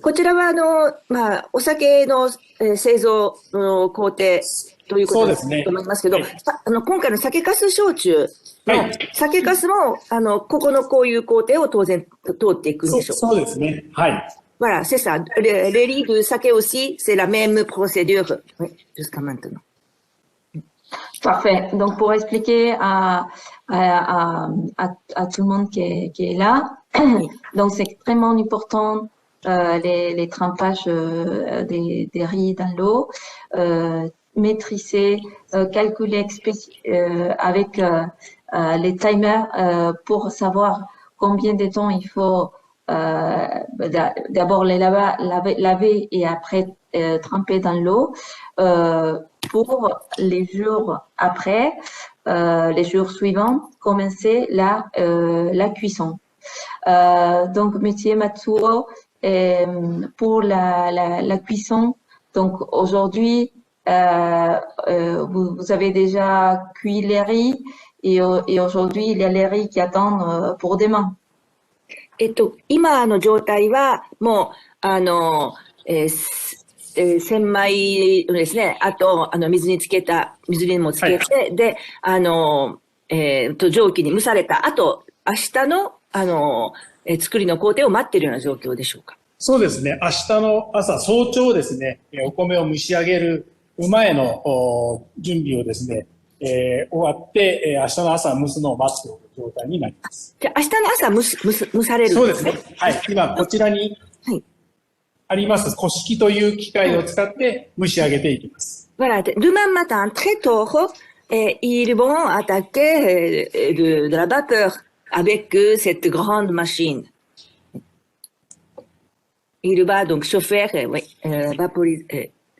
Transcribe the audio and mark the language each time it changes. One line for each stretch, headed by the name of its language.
Japanese: こちらはお酒の製造の工程ということだと思いますけど、今回の酒粕焼酎の酒粕もここのこういう工程を当然通っていくんでしょうか。そうですね。はい。
French: Voilà, c'est ça. Les riz de saké aussi, c'est la même procédure jusqu'à maintenant. Parfait. Donc, pour expliquer à tout le monde qui est là, donc c'est extrêmement important les trempages des riz dans l'eau, maîtriser, calculer avec les timers pour savoir combien de temps il faut d'abord les laver et après tremper dans l'eau pour les jours après, les jours suivants, commencer la cuisson. Donc, Monsieur Matsuo, pour la cuisson, donc aujourd'hui, vous avez déjà cuit les riz et aujourd'hui, il y a les riz qui attendent pour demain.
Japanese: 今の状態はもう千枚ですね。あと水にもつけて、で蒸気に蒸された後、明日の作りの工程を待っているような状況でしょうか。そうですね。明日の朝早朝ですね、お米を蒸し上げる前の準備をですね、終わって、明日の朝蒸すのを待つ状態になります。じゃあ明日の朝蒸されるんですね。そうですね。はい。今こちらにあります古式という機械を使って蒸し上げていきます。
French: Voilà. Demain matin, très tôt, ils vont attaquer de la vapeur avec cette grande machine. Il va donc chauffer, vaporiser.